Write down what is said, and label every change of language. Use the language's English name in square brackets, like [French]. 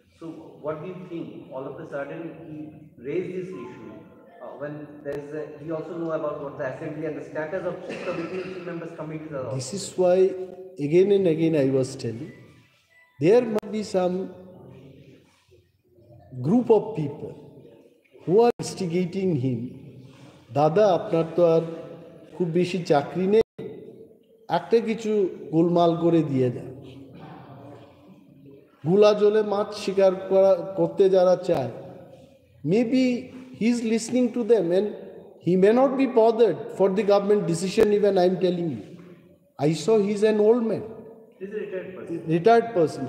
[English] So what do you think? All of a sudden he raised this issue when he also know about what the assembly and the status of committee members committees are. This is why again and again I was telling, there must be some group of people who are instigating him. [Bangla] Dada, আপনার তো আর খুব বেশি চাকরি নেই, একটা কিছু গোলমাল করে দিয়ে দেয়। গুলা জলে মাছ শিকার করতে যারা চায়, [English] maybe he is listening to them and he may not be bothered for the government decision even I am telling you. I saw he is an old man. retired person.